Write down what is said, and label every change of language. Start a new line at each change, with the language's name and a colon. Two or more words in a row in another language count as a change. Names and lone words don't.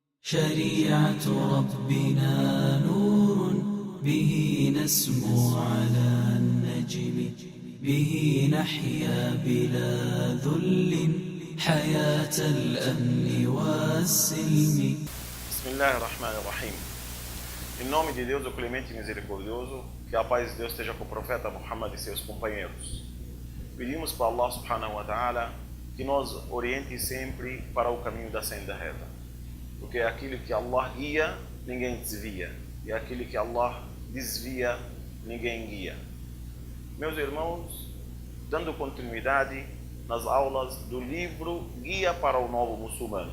Arabic: شريعة ربنا نور به نسمو على النجم به نحيا بلا ذل حياة الأمن والسلم. بسم الله الرحمن الرحيم.
Portuguese: Em nome de Deus, o clemente e misericordioso, que a paz de Deus esteja com o profeta Muhammad e seus companheiros. Pedimos para Allah
Arabic: سبحانه وتعالى
Portuguese: que nos oriente sempre para o caminho da senda reta. Porque é aquilo que Allah guia, ninguém desvia. E é aquilo que Allah desvia, ninguém guia. Meus irmãos, dando continuidade nas aulas do livro Guia para o Novo Muçulmano.